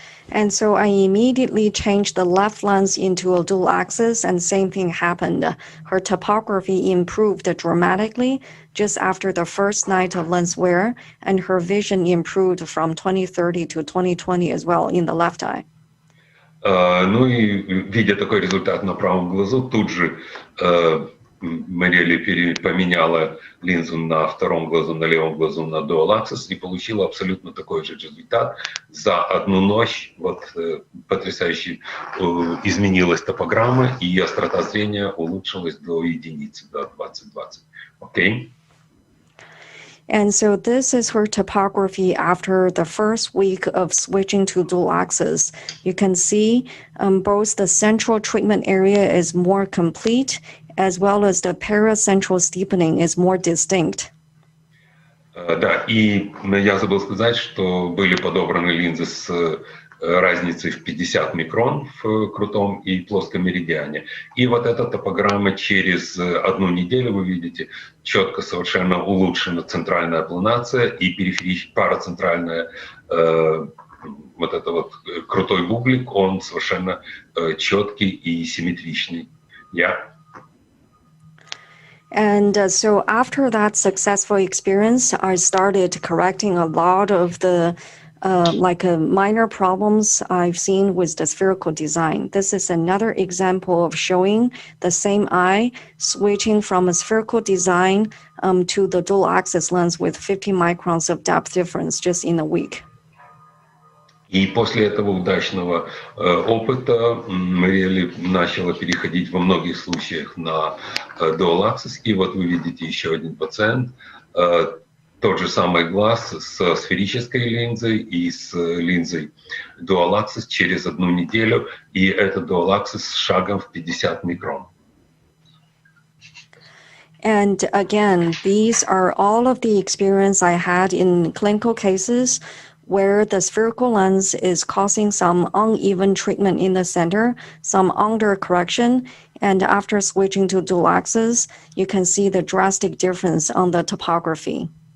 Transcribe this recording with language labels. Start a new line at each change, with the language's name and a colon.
English: And so I immediately changed the left lens into a dual axis, and same thing happened. Her topography improved dramatically just after the first night of lens wear, and her vision improved from 20/30 to 20/20 as well in the left eye.
Russian: Ну и видя такой результат на правом глазу, тут же Мария Луи поменяла линзу на втором глазу, на левом глазу на Dual Axis и получила абсолютно такой же результат. За 1 ночь вот потрясающе изменилась топограмма, и острота зрения улучшилась до единицы, до 20/20.
English: Okay? And so this is her topography after the first week of switching to dual axis. You can see both the central treatment area is more complete, as well as the paracentral steepening is more distinct.
Russian: Да, и я забыл сказать, что были подобраны линзы с разницей в 50 микрон в крутом и плоском меридиане. И вот эта топограмма через 1 неделю, вы видите, четко совершенно улучшена центральная апланация и парацентральная, вот это вот крутой бублик, он совершенно четкий и симметричный.
English: And so after that successful experience, I started correcting a lot of the minor problems I've seen with the spherical design. This is another example of showing the same eye switching from a spherical design to the dual axis lens with 50 microns of depth difference just in a week.
Russian: И после этого удачного опыта Мария Луи начала переходить во многих случаях на Dual Axis. И вот вы видите еще один пациент, тот же самый глаз с сферической линзой и с линзой Dual Axis через 1 неделю. И это Dual Axis с шагом в 50 микрон.
English: And again, these are all of the experience I had in clinical cases where the spherical lens is causing some uneven treatment in the center, some undercorrection, and after switching to dual axis, you can see the drastic difference on the topography.